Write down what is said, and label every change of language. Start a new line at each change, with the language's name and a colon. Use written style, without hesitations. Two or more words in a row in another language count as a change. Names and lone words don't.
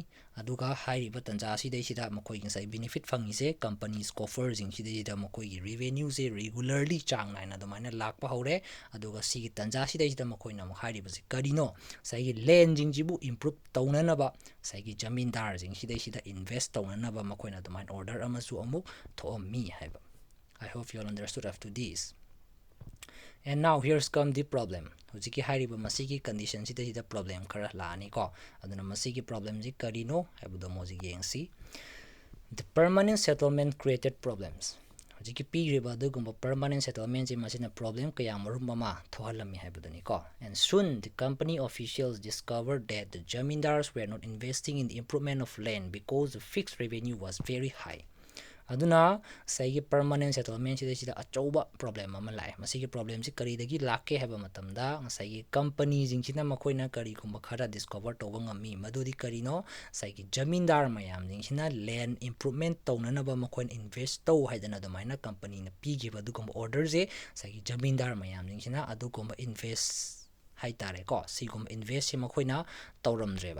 Manipuri: ꯑꯗꯨꯒ ꯍꯥꯏꯔꯤꯕ ꯇꯟꯖꯥꯁꯤꯗꯩꯁꯤꯗ ꯃꯈꯣꯏꯒꯤ ꯉꯁꯥꯏ ꯕꯦꯅꯤꯐꯤꯠ ꯐꯪꯉꯤꯁꯦ ꯀꯝꯄꯅꯤꯁ ꯀꯣꯐꯔꯁꯤꯡꯁꯤꯗꯩꯁꯤꯗ ꯃꯈꯣꯏꯒꯤ ꯔꯤꯚꯦꯅ꯭ꯌꯨꯁꯦ ꯔꯤꯒꯨꯂꯔꯂꯤ ꯆꯥꯡ ꯅꯥꯏꯅ ꯑꯗꯨꯃꯥꯏꯅ ꯂꯥꯛꯄ ꯍꯧꯔꯦ. ꯑꯗꯨꯒ ꯁꯤꯒꯤ ꯇꯟꯖꯥꯁꯤꯗꯩꯁꯤꯗ ꯃꯈꯣꯏꯅ ꯑꯃꯨꯛ ꯍꯥꯏꯔꯤꯕꯁꯤ ꯀꯔꯤꯅꯣ, ꯉꯁꯥꯏꯒꯤ ꯂꯦꯟꯁꯤꯡꯁꯤꯕꯨ improve ꯇꯧꯅꯅꯕ ꯉꯁꯥꯏꯒꯤ ꯖꯃꯤꯟꯗꯥꯔꯁꯤꯡꯁꯤꯗꯩꯁꯤꯗ invest ꯇꯧꯅꯅꯕ ꯃꯈꯣꯏꯅ ꯑꯗꯨꯃꯥꯏꯅ ꯑꯣꯔꯗꯔ ꯑꯃꯁꯨ ꯑꯃꯨꯛ ꯊꯣꯛꯑꯝꯃꯤ ꯍꯥꯏꯕ.
English: I hope you all understood up to this. And now here's come the problem.
Manipuri: ꯍꯧꯖꯤꯛꯀꯤ ꯍꯥꯏꯔꯤꯕ ꯃꯁꯤꯒꯤ ꯀꯟꯗꯤꯁꯟꯁꯤꯗꯩꯁꯤꯗ ꯄ꯭ꯔꯣꯕ꯭ꯂꯦꯝ ꯈꯔ ꯂꯥꯛꯑꯅꯤꯀꯣ. ꯑꯗꯨꯅ ꯃꯁꯤꯒꯤ ꯄ꯭ꯔꯣꯕ꯭ꯂꯦꯝꯁꯤ ꯀꯔꯤꯅꯣ ꯍꯥꯏꯕꯗꯣ ꯍꯧꯖꯤꯛ ꯌꯦꯡꯁꯤ.
English: The permanent settlement created problems.
Manipuri: ꯍꯧꯖꯤꯛꯀꯤ ꯄꯤꯔꯤꯕ ꯑꯗꯨꯒꯨꯝꯕ
English: permanent settlement
Manipuri: ꯁꯤ ꯃꯁꯤꯅ ꯄ꯭ꯔꯣꯕ꯭ꯂꯦꯝ ꯀꯌꯥ ꯃꯔꯨꯝ ꯑꯃ ꯊꯣꯛꯍꯜꯂꯝꯃꯤ ꯍꯥꯏꯕꯗꯨꯅꯤꯀꯣ.
English: And soon the company officials discovered that the jamindars were not investing in the improvement of land because the fixed revenue was very high.
Manipuri: ꯑꯗꯨꯅ ꯉꯁꯥꯏꯒꯤ
English: permanent settlement
Manipuri: ꯁꯤꯗꯩꯁꯤꯗ ꯑꯆꯧꯕ ꯄ꯭ꯔꯣꯕ꯭ꯂꯦꯝ ꯑꯃ ꯂꯥꯛꯑꯦ. ꯃꯁꯤꯒꯤ ꯄ꯭ꯔꯣꯕ꯭ꯂꯦꯝꯁꯤ ꯀꯔꯤꯗꯒꯤ ꯂꯥꯛꯀꯦ ꯍꯥꯏꯕ ꯃꯇꯝꯗ ꯉꯁꯥꯏꯒꯤ ꯀꯝꯄꯅꯤꯁꯤꯡꯁꯤꯅ ꯃꯈꯣꯏꯅ ꯀꯔꯤꯒꯨꯝꯕ ꯈꯔ ꯗꯤꯁꯀꯣꯚꯔ ꯇꯧꯕ ꯉꯝꯃꯤ. ꯃꯗꯨꯗꯤ ꯀꯔꯤꯅꯣ, ꯉꯁꯥꯏꯒꯤ ꯖꯃꯤꯟꯗꯥꯔ ꯃꯌꯥꯝꯁꯤꯡꯁꯤꯅ
English: land improvement
Manipuri: ꯇꯧꯅꯅꯕ ꯃꯈꯣꯏꯅ invest ꯇꯧ ꯍꯥꯏꯗꯅ ꯑꯗꯨꯃꯥꯏꯅ ꯀꯝꯄꯅꯤꯅ ꯄꯤꯈꯤꯕ ꯑꯗꯨꯒꯨꯝꯕ ꯑꯣꯔꯗꯔꯁꯦ ꯉꯁꯥꯏꯒꯤ ꯖꯃꯤꯟꯗꯥꯔ ꯃꯌꯥꯝꯁꯤꯡꯁꯤꯅ ꯑꯗꯨꯒꯨꯝꯕ invest ꯍꯥꯏꯇꯥꯔꯦꯀꯣ, ꯁꯤꯒꯨꯝꯕ investꯁꯤ ꯃꯈꯣꯏꯅ ꯇꯧꯔꯝꯗ꯭ꯔꯦꯕ.